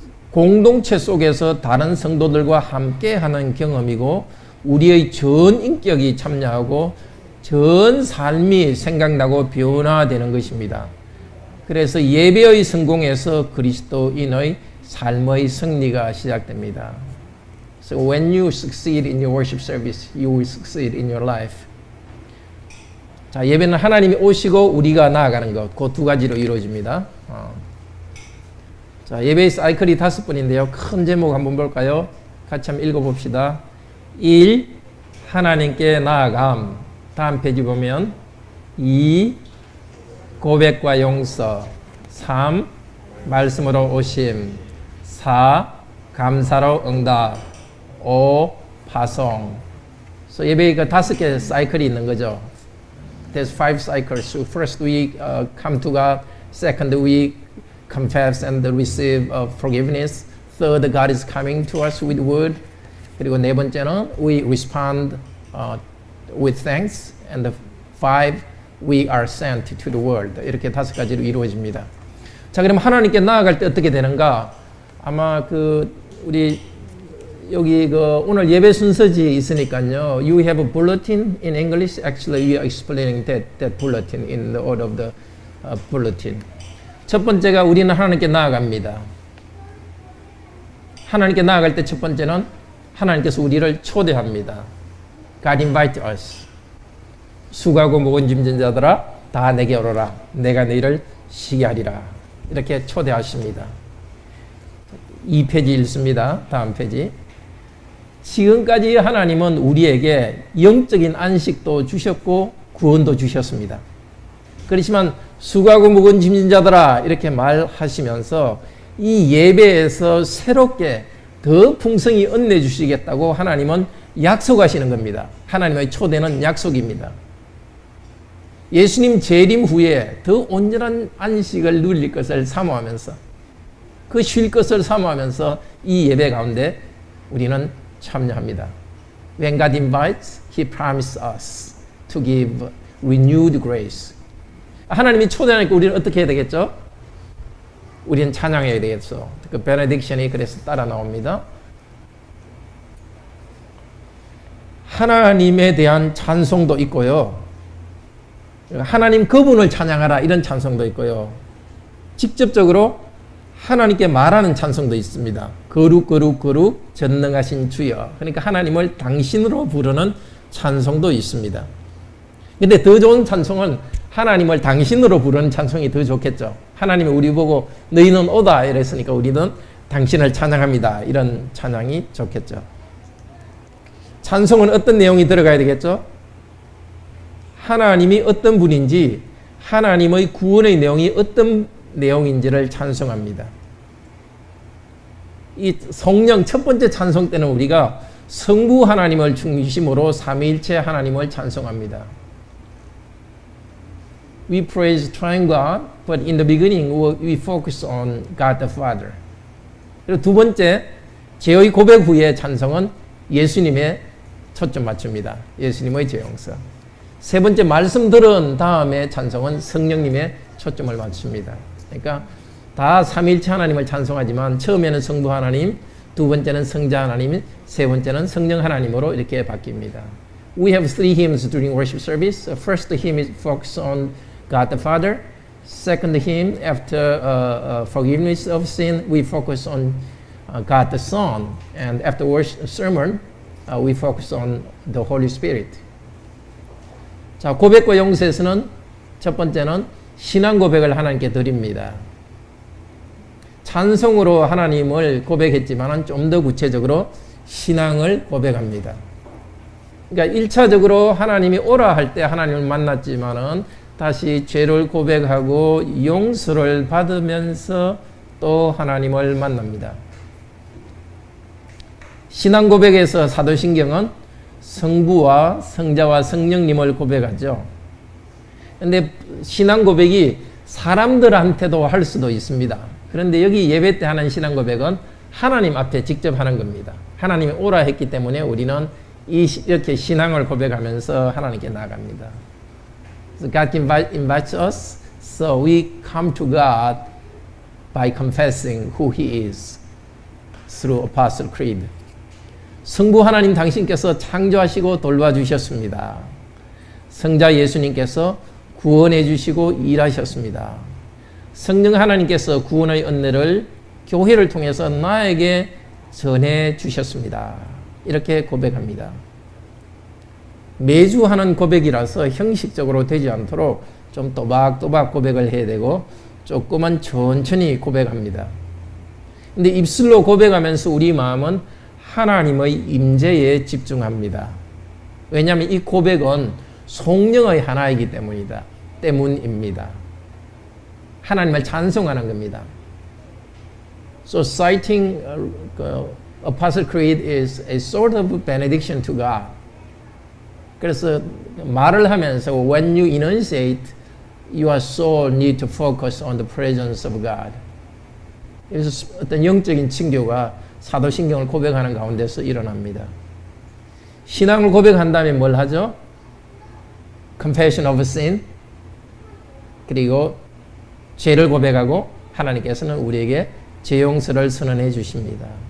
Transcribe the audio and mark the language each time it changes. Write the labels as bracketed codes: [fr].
[ko] 공동체 속에서 다른 성도들과 함께하는 경험이고 우리의 전 인격이 참여하고 전 삶이 생각나고 변화되는 것입니다. 그래서 예배의 성공에서 그리스도인의 삶의 승리가 시작됩니다. [en] So when you succeed in your worship service, you will succeed in your life. [ko] 자, 예배는 하나님이 오시고 우리가 나아가는 것, 그 두 가지로 이루어집니다. 자, 예배의 사이클이 5번인데요. 큰 제목 한번 볼까요? 같이 한번 읽어봅시다. 1. 하나님께 나아감. 다음 페이지 보면 2. 고백과 용서. 3. 말씀으로 오심. 4. 감사로 응답. 5. 파송. So 예배의 그 5개 사이클이 있는 거죠. [en] There's 5 cycles. So first we come to God. Second we confess and receive forgiveness. Third, God is coming to us with word. [ko] 그리고 네 번째는 [en] we respond with thanks. And 5, we are sent to the world. [ko] 이렇게 5가지로 이루어집니다. 자, 그럼 하나님께 나아갈 때 어떻게 되는가? 아마 우리 여기 오늘 예배 순서지 있으니까요. [en] You have a bulletin in English. Actually, we are explaining that bulletin in the order of the bulletin. [ko] 첫 번째가 우리는 하나님께 나아갑니다. 하나님께 나아갈 때 첫 번째는 하나님께서 우리를 초대합니다. [en] God invite us. [ko] 수고하고 무거운 짐진 자들아 다 내게 오너라. 내가 너희를 쉬게 하리라. 이렇게 초대하십니다. 2페이지 읽습니다. 다음 페이지. 지금까지 하나님은 우리에게 영적인 안식도 주셨고 구원도 주셨습니다. 그렇지만 수고하고 무거운 짐진 자들아 이렇게 말하시면서 이 예배에서 새롭게 더 풍성히 은혜 주시겠다고 하나님은 약속하시는 겁니다. 하나님의 초대는 약속입니다. 예수님 재림 후에 더 온전한 안식을 누릴 것을 사모하면서 그 쉴 것을 사모하면서 이 예배 가운데 우리는 참여합니다. [en] When God invites, He promises us to give renewed grace. [ko] 하나님이 초대하니까 우리는 어떻게 해야 되겠죠? 우리는 찬양해야 되겠죠. 그 베네딕션이 그래서 따라 나옵니다. 하나님에 대한 찬송도 있고요. 하나님 그분을 찬양하라 이런 찬송도 있고요. 직접적으로 하나님께 말하는 찬송도 있습니다. 거룩 거룩 거룩 전능하신 주여. 그러니까 하나님을 당신으로 부르는 찬송도 있습니다. 근데 더 좋은 찬송은 하나님을 당신으로 부르는 찬송이 더 좋겠죠. 하나님이 우리 보고 너희는 오다 이랬으니까 우리는 당신을 찬양합니다. 이런 찬양이 좋겠죠. 찬송은 어떤 내용이 들어가야 되겠죠? 하나님이 어떤 분인지 하나님의 구원의 내용이 어떤 내용인지를 찬송합니다. 이 성령 첫 번째 찬송 때는 우리가 성부 하나님을 중심으로 삼위일체 하나님을 찬송합니다. [en] We praise Triune God, but in the beginning we focus on God the Father. [ko] 그리고 두 번째 죄의 고백 후에 찬송은 예수님의 초점 맞춥니다. 예수님의 죄 용서. 세 번째 말씀 들은 다음에 찬송은 성령님의 초점을 맞춥니다. 그러니까 다 삼위일체 하나님을 찬송하지만 처음에는 성부 하나님, 두 번째는 성자 하나님, 세 번째는 성령 하나님으로 이렇게 바뀝니다. [en] We have 3 hymns during worship service. First hymn is focused on God the Father. Second hymn, after forgiveness of sin, we focus on God the Son. And after worship sermon, we focus on the Holy Spirit. [ko] 자, 고백과 용서에서는 첫 번째는 신앙 고백을 하나님께 드립니다. 찬송으로 하나님을 고백했지만 좀 더 구체적으로 신앙을 고백합니다. 그러니까 1차적으로 하나님이 오라 할 때 하나님을 만났지만은 다시 죄를 고백하고 용서를 받으면서 또 하나님을 만납니다. 신앙 고백에서 사도신경은 성부와 성자와 성령님을 고백하죠. 그런데 신앙 고백이 사람들한테도 할 수도 있습니다. 그런데 여기 예배 때 하는 신앙 고백은 하나님 앞에 직접 하는 겁니다. 하나님이 오라 했기 때문에 우리는 이렇게 신앙을 고백하면서 하나님께 나아갑니다. [en] So God invites us, so we come to God by confessing who He is. through Apostle Creed. [ko] 성부 하나님 당신께서 창조하시고 돌봐주셨습니다. 성자 예수님께서 구원해 주시고 일하셨습니다. 성령 하나님께서 구원의 은혜를 교회를 통해서 나에게 전해 주셨습니다. 이렇게 고백합니다. 매주 하는 고백이라서 형식적으로 되지 않도록 좀 또박또박 고백을 해야 되고 조금은 천천히 고백합니다. 근데 입술로 고백하면서 우리 마음은 하나님의 임재에 집중합니다. 왜냐하면 이 고백은 성령의 하나이기 때문입니다. 하나님을 찬송하는 겁니다. [en] So citing Apostle Creed is a sort of benediction to God. [ko] 그래서 말을 하면서 [en] when you enunciate, your soul need to focus on the presence of God. [ko] 그래서 어떤 영적인 층교가 사도신경을 고백하는 가운데서 일어납니다. 신앙을 고백한 다음에 뭘 하죠? [en] Confession of sin. [ko] 그리고 죄를 고백하고 하나님께서는 우리에게 죄 용서를 선언해 주십니다.